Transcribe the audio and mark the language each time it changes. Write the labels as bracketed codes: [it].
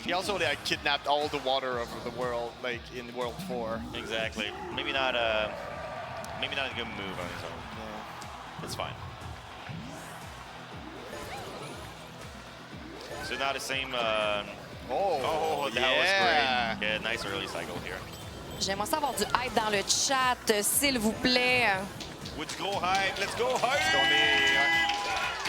[en] he also like kidnapped all the water of the world, like in World 4. exactly. Maybe not a good move on his own. Yeah. It's fine. So now the same. Oh, that was great. Yeah, nice early cycle here. [fr] J'aimerais ça avoir du hype dans le chat, s'il vous plaît. [en] Let's go hype, let's go hype!